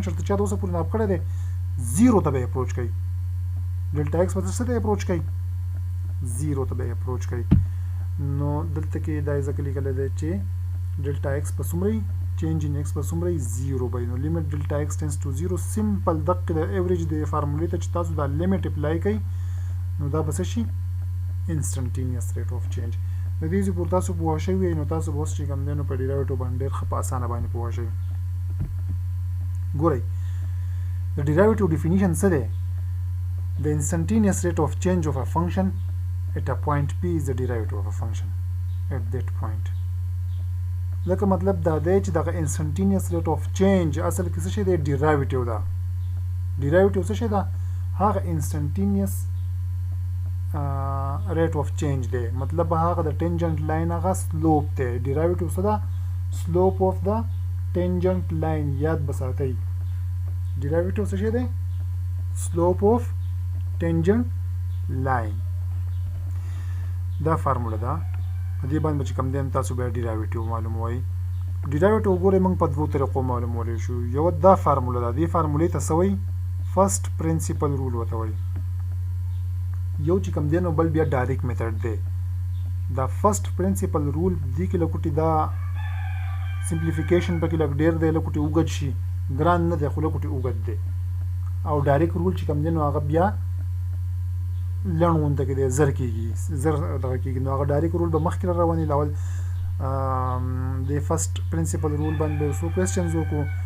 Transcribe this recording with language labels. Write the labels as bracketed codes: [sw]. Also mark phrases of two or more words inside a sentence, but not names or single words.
[ps] شرط چا د اوسه پورې ناپ کړی دی 0 ته به اپروچ کوي [en] delta x [ps] به څه ته اپروچ کوي 0 ته به اپروچ کوي نو دلته کې دا ځکه لیکل دی چې [en] delta x [ps] په څومره [en] change in x [ps] په څومره 0 به نو [en] limit delta x tends to 0 [ps] سمپل دقه د ایوریج د فارمولې ته چې تاسو دا لیمټ اپلای کړئ نو دا به څه شي [en] instantaneous rate of change [ps] د دې چې پورته تاسو پوه شئ نو تاسو به اوس چې کوم دی نو په ډیرایویټیو باندې ډېر ښه په اسانه باندې پوه شئ ګورئ د ډیرایویټیو ډیفینیشن څه دی [en] the instantaneous rate of change of a function at a point p is the derivative of a function at that point [ps] لکه مطلب دا دی چې دغه [en] instantaneous rate of change [ps] اصل کې څه شی دی ډیرایویټیو ده ډیرایویټیو څه شی ده هغه instantaneous [en] rate of change [ps] دی مطلب هغه د [en] tangent line [ps] هغه سلوپ دی ډیرایویټیو څه ده [en] slope of the tangent line [ps] یاد بساتئ ډیرایویټیو څه شی دی [en] slope of tangent line [ps] دا فارموله ده په دې باندې چې کوم دی تاسو به ډیرایویټیو معلوموي ډیرایویټیو ګورئ موږ په دوو طریقو معلومولی شو یو دا فارموله ده دې فارمولې ته څه وایي [en] first principle rule [ps] ورته وایي یو چې کوم دی نو بل بیا [en] direct method [ps] دی دا [en] first principle rule [ps] دې کې لکوټي دا سمپلیفیکیشن پکې لږ ډېر دی لکوټي اوږد شي ګران نه دی خو لکوټي اوږد دی او [en] direct rule [ps] چې کوم دی نو هغه بیا لڼ غونډه کې دی زر کېږي زر دغه کېږي نو هغه [en] direct rule [ps] به مخکې روانې لاول د [en] first principle rule [ps] باندې څو کوېسچنز وکړو